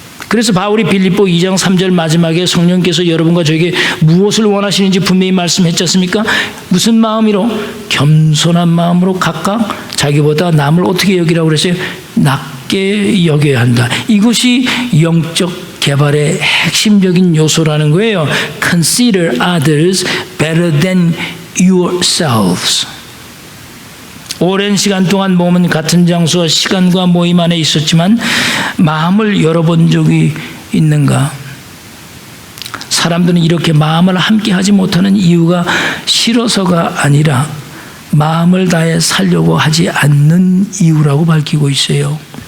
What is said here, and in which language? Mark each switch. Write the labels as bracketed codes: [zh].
[ko] 그래서 바울이 빌립보 2장 3절 마지막에 성령께서 여러분과 저에게 무엇을 원하시는지 분명히 말씀했지 않습니까? 무슨 마음이로? 겸손한 마음으로 각각 자기보다 남을 어떻게 여기라고 그랬어요? 낮게 여겨야 한다. 이것이 영적 개발의 핵심적인 요소라는 거예요. [en] Consider others better than yourselves. [ko] 오랜 시간 동안 몸은 같은 장소와 시간과 모임 안에 있었지만 마음을 열어본 적이 있는가? 사람들은 이렇게 마음을 함께 하지 못하는 이유가 싫어서가 아니라 마음을 다해 살려고 하지 않는 이유라고 밝히고 있어요.